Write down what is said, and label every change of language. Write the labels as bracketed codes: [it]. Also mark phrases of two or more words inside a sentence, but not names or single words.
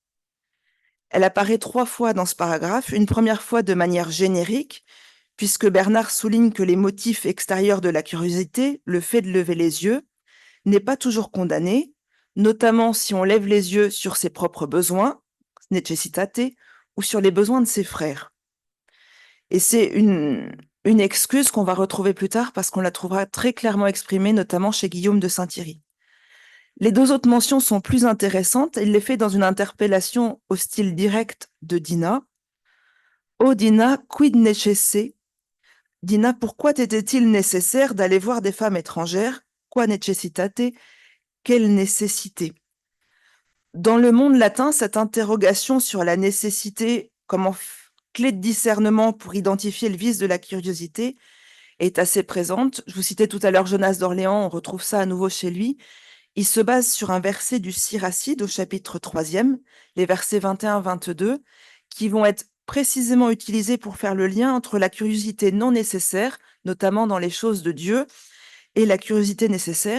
[fr] Elle apparaît trois fois dans ce paragraphe, une première fois de manière générique, puisque Bernard souligne que les motifs extérieurs de la curiosité, le fait de lever les yeux, n'est pas toujours condamné, notamment si on lève les yeux sur ses propres besoins, necessitate, ou sur les besoins de ses frères. Et c'est une excuse qu'on va retrouver plus tard parce qu'on la trouvera très clairement exprimée, notamment chez Guillaume de Saint-Thierry. Les deux autres mentions sont plus intéressantes. Il les fait dans une interpellation au style direct de Dinah. [la] Oh Dinah, quid necesse? Dinah, [fr] pourquoi t'était-il nécessaire d'aller voir des femmes étrangères? [la] Qua necessitate? [fr] Quelle nécessité? Dans le monde latin, cette interrogation sur la nécessité comme clé de discernement pour identifier le vice de la curiosité est assez présente. Je vous citais tout à l'heure Jonas d'Orléans, on retrouve ça à nouveau chez lui. Il se base sur un verset du Siracide au chapitre 3e, les versets 21-22, qui vont être précisément utilisés pour faire le lien entre la curiosité non nécessaire, notamment dans les choses de Dieu, et la curiosité nécessaire.